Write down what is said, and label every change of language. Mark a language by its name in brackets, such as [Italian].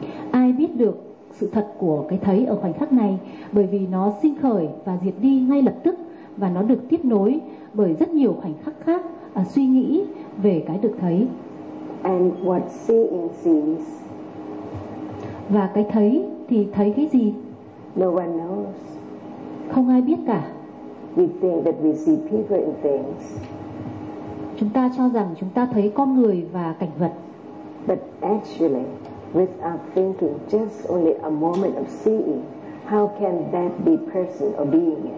[Vietnamese] Ai biết được sự thật của cái thấy ở khoảnh khắc này, bởi vì nó sinh khởi và diệt đi ngay lập tức và nó được tiếp nối bởi rất nhiều khoảnh khắc khác suy nghĩ về cái được thấy. [English] And what seeing sees. [Vietnamese] Và cái thấy thì thấy cái gì? [English] No one knows. [Vietnamese] Không ai biết cả. [English] We think that we see people and things. [Vietnamese] Chúng ta cho rằng chúng ta thấy con người và cảnh vật. [English] But actually, without thinking, just only a moment of seeing, how can that be person or being?